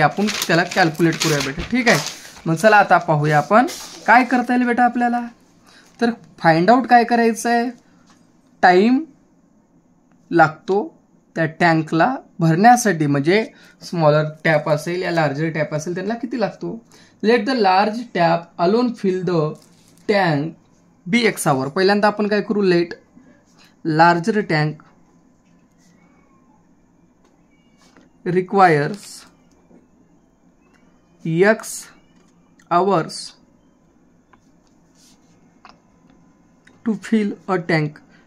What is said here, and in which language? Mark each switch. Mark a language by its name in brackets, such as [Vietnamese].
[Marathi] आपण त्याला कॅल्क्युलेट करूया बेटा, ठीक आहे. मग चला आता पाहूया आपण काय करता येईल बेटा आपल्याला. तर [English] find out [Marathi] काय करायचं आहे, टाइम लागतो त्या टँकला भरण्यासाठी. म्हणजे [English] smaller tap [Marathi] असेल या [English] larger tap [Marathi] असेल त्यांना किती लागतो. [English] Let the large tap alone fill the tank be x hour. [Marathi] पहिल्यांदा आपण काय करू, [English] Let larger tank requires x hours to fill a tank.